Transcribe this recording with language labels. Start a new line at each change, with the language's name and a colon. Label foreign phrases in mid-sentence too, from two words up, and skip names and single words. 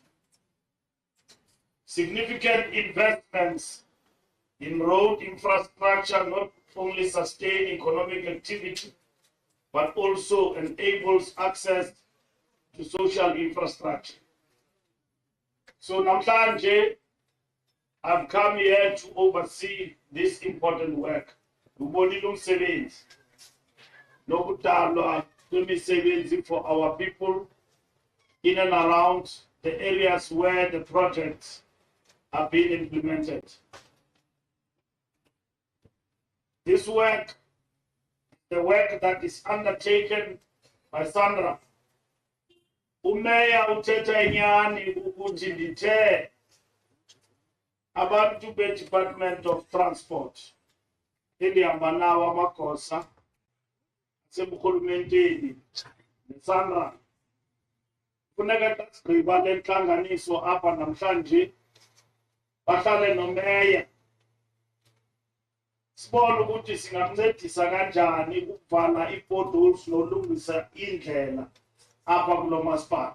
English: Significant investments in road infrastructure not only sustain economic activity, but also enables access to social infrastructure. So namhlanje, I've come here to oversee this important work.
Xhosa: Ubonile umsebenzi nokudalwa kwemisebenzi
English: for our people in and around the areas where the projects are being implemented. This work, the work that is undertaken by SANRA,
Xhosa: umeya uthetha inyani ukuthi ndithe abantu be-Department of Transport endihamba nawo amagosa aseburhulumenteni neSANRA funeka xa sigqiba le ntlanganiso apha namhlanje bahlale nomeya sibone ukuthi singamncedisa kanjani ukuvala i-potholes nolungisa indlela apha kulo masipala.